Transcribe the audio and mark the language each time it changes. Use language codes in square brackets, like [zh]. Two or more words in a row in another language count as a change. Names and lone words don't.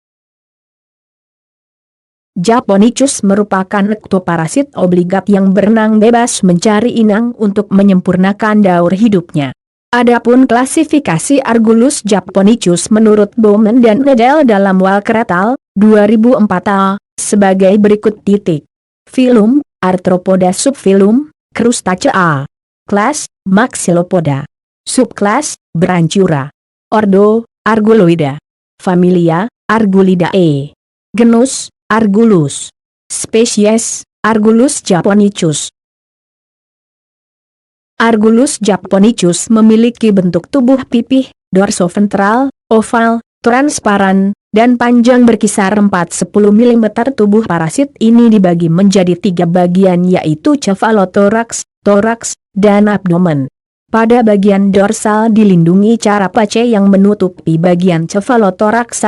[id] Japonicus merupakan ektoparasit obligat yang berenang bebas mencari inang untuk menyempurnakan daur hidupnya. Adapun klasifikasi Argulus japonicus menurut Bowman dan Nedel dalam Walker et al. 2004 sebagai berikut. Filum, Arthropoda. Subfilum, Crustacea. Kelas, Maxillopoda. Subkelas, Branchiura. Ordo, Arguloida. Familia, Argulidae. Genus, Argulus. Spesies, Argulus japonicus. Argulus japonicus memiliki bentuk tubuh pipih, dorsoventral, oval, transparan, dan panjang berkisar 4–10 mm. Tubuh parasit ini dibagi menjadi 3 bagian, yaitu cephalothorax, toraks, dan abdomen. Pada bagian dorsal dilindungi carapace yang menutupi bagian cephalothorax.